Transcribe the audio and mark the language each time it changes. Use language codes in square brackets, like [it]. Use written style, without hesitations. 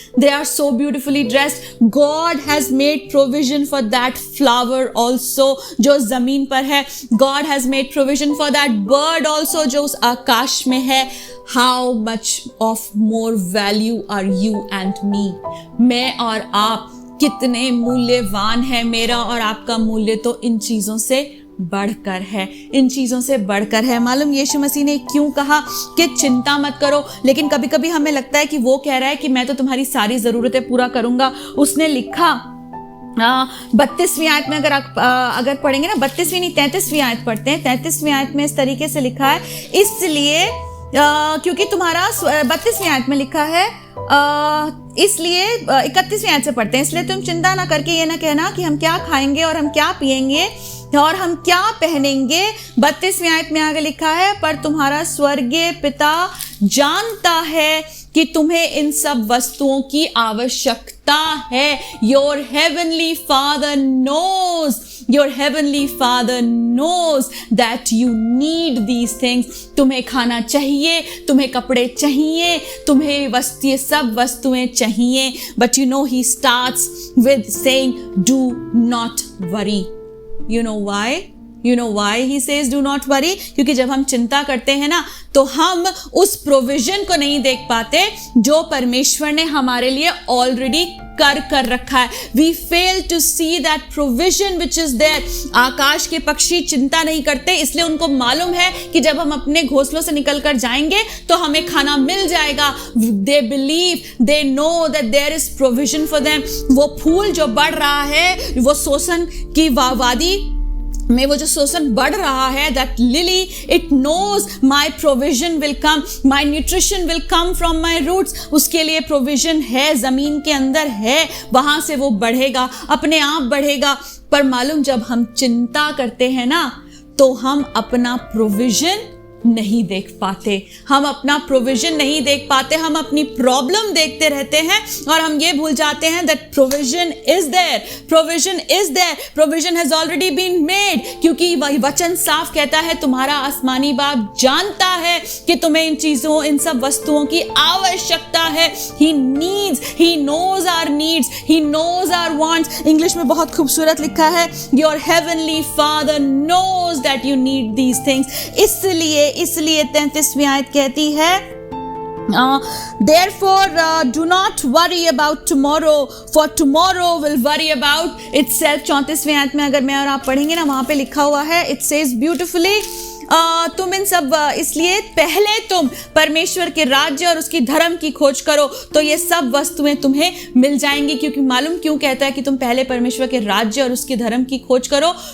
[en] they are so beautifully dressed. God has made provision for that flower also [hi] जो जमीन पर है. [en] God has made provision for that bird also [hi] जो उस आकाश में है. [en] How much of more value are you and me? [hi] मैं और आप कितने मूल्यवान है. मेरा और आपका मूल्य तो इन चीजों से बढ़कर है, इन चीजों से बढ़कर है. मालूम यीशु मसीह ने क्यों कहा कि चिंता मत करो, लेकिन कभी कभी हमें लगता है कि वो कह रहा है कि मैं तो तुम्हारी सारी जरूरतें पूरा करूंगा. उसने लिखा 32वीं आयत में, अगर पढ़ेंगे ना, 32वीं नहीं 33वीं आयत पढ़ते हैं. 33वीं आयत में इस तरीके से लिखा है, इसलिए क्योंकि तुम्हारा 32वीं आयत में लिखा है, इसलिए 31वीं आयत से पढ़ते हैं, इसलिए तुम चिंता ना करके ये ना कहना कि हम क्या खाएंगे और हम क्या पिएंगे और हम क्या पहनेंगे. 32वीं आयत में आगे लिखा है, पर तुम्हारा स्वर्गीय पिता जानता है कि तुम्हें इन सब वस्तुओं की आवश्यकता है. [en] Your heavenly Father knows, your heavenly Father knows that you need these things. [hi] तुम्हें खाना चाहिए, तुम्हें कपड़े चाहिए, तुम्हें ये सब वस्तुएं चाहिए. [en] But you know he starts with saying, do not worry. You know why? You know why he says do not worry? [hi] क्योंकि जब हम चिंता करते हैं ना, तो हम उस प्रोविजन को नहीं देख पाते जो परमेश्वर ने हमारे लिए ऑलरेडी कर रखा है. [en] We fail to see that provision which is there. [hi] आकाश के पक्षी चिंता नहीं करते, इसलिए उनको मालूम है कि जब हम अपने घोंसलों से निकल कर जाएंगे तो हमें खाना मिल जाएगा. [en] They believe, they know that there is provision for them. [hi] वो फूल जो बढ़ रहा है, वो शोषण की वादी में वो जो शोषण बढ़ रहा है, [en] that lily, it knows my provision will come, my nutrition will come from my roots. [hi] उसके लिए provision है, जमीन के अंदर है, वहां से वो बढ़ेगा, अपने आप बढ़ेगा. पर मालूम जब हम चिंता करते हैं ना, तो हम अपना provision नहीं देख पाते, हम अपना प्रोविजन नहीं देख पाते, हम अपनी प्रॉब्लम देखते रहते हैं और हम ये भूल जाते हैं [en] that provision is there, provision is there, provision has already been made. [hi] क्योंकि वचन साफ कहता है, तुम्हारा आसमानी बाप जानता है कि तुम्हें इन चीजों, इन सब वस्तुओं की आवश्यकता है. [en] He needs, he knows our needs, he knows our wants. [hi] English में बहुत खूबसूरत लिखा है, [en] your heavenly Father knows that you need these things. [hi] इसलिए 33वीं आयत कहती है, [en] therefore do not worry about tomorrow, for tomorrow will worry about itself. [hi] 34वीं आयत में अगर मैं और आप पढ़ेंगे ना, वहां पे लिखा हुआ है, [en] it says beautifully, [hi] तुम इन सब, इसलिए पहले तुम परमेश्वर के राज्य और उसकी धर्म की खोज करो तो ये सब वस्तुएं तुम्हें मिल जाएंगी. क्योंकि मालूम क्यों कहता है कि तुम पहले परमेश्वर के राज्य और उसकी धर्म की खोज करो?